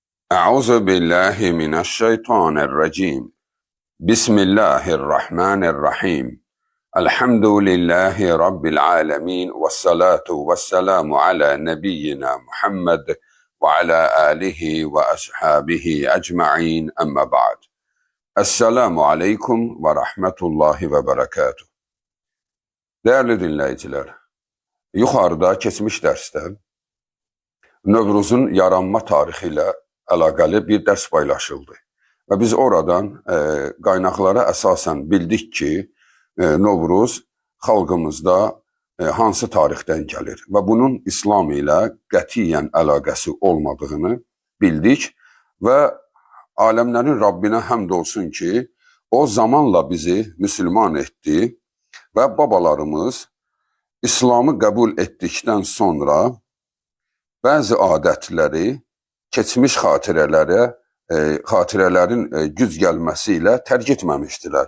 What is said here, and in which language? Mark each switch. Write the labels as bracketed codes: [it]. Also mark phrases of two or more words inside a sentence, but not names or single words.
[ar] أعوذ بالله من الشيطان الرجيم. بسم الله الرحمن الرحيم. الحمد لله رب العالمين والصلاة والسلام على نبينا محمد وعلى آله وأصحابه أجمعين أما بعد. السلام عليكم ورحمة الله وبركاته. [az] Değerli dinleyiciler, yukarıda keçmiş dərsdə Növruzun yaranma tarixi ilə əlaqəli bir dərs paylaşıldı. Və biz oradan qaynaqlara əsasən bildik ki, Novruz xalqımızda hansı tarixdən gəlir və bunun İslam ilə qətiyyən əlaqəsi olmadığını bildik və aləmlərin Rabbinə həmd olsun ki, o zamanla bizi müsəlman etdi və babalarımız İslamı qəbul etdikdən sonra bəzi adətləri, keçmiş xatirələrin güc gəlməsi ilə tərk etməmişdilər.